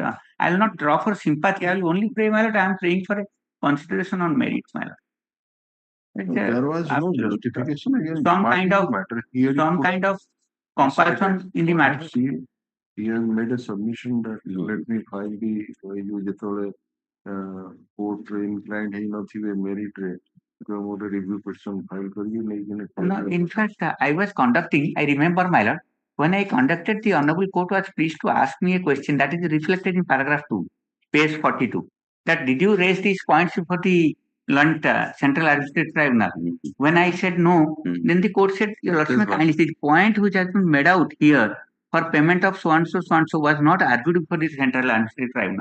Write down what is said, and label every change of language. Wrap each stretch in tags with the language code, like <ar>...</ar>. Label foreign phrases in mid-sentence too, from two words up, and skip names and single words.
<en>I will not draw for sympathy. I will only pray, my lord. I am praying for a consideration on merits, my lord. There was no justification against some kind of matter. Here some kind of comparison in the matter. He has made a submission that let me file the you</en> <or>ଯେତେବେଳେ court ରେ inclined ହେଇନଥିବେ merit ରେ ଗୋଟେ review petition file କରିକି ନେଇକିନି</or> <en>No, in fact, I was conducting, I remember, my lord, when I conducted, the Honorable Court was pleased to ask me a question that is reflected in paragraph 2, page 42. That did you raise these points for the Central Administrative Tribunal? When I said no, then the court said, Your Lordship, kindly, the point which has been made out here for payment of so and so was not argued for the Central Administrative Tribunal.</en>